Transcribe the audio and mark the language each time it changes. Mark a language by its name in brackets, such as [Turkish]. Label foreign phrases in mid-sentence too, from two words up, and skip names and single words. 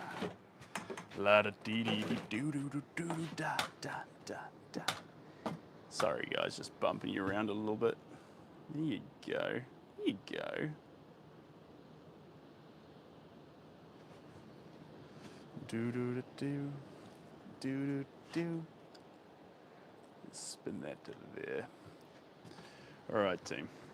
[English] la da dee dee do do do do da da da da. Sorry guys, just bumping you around a little bit. There you go. There you go. Do do do do do do. Spin that to there. All right, team.